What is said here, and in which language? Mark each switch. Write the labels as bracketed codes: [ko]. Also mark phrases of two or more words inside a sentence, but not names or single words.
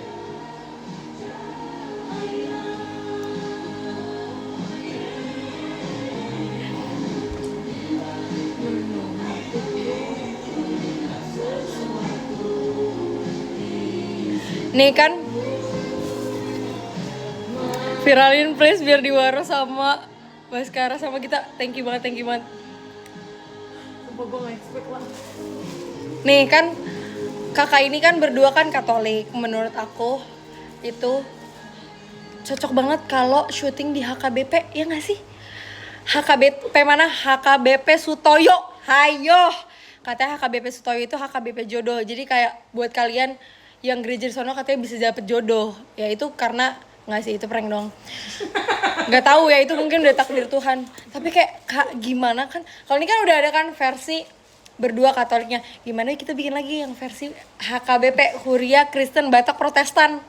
[id] Nih kan viralin please biar diwaro sama Baskara sama kita. [en] Thank you banget. [id] Sumpah gue gak expect lah. Nih kan kakak ini kan berdua kan Katolik. Menurut aku itu cocok banget kalau syuting di HKBP, ya gak sih? HKBP mana? HKBP Sutoyo. Hayo. Katanya HKBP Sutoyo itu HKBP jodoh. Jadi kayak buat kalian yang gereja di sono katanya bisa dapet jodoh. Ya itu karena Nggak sih, itu prank dong. Nggak tahu ya, itu mungkin udah takdir Tuhan. Tapi kayak Kak, gimana kan? Kalau ini kan udah ada kan versi berdua Katoliknya. Gimana kita bikin lagi yang versi HKBP, Huria, Kristen, Batak, Protestan.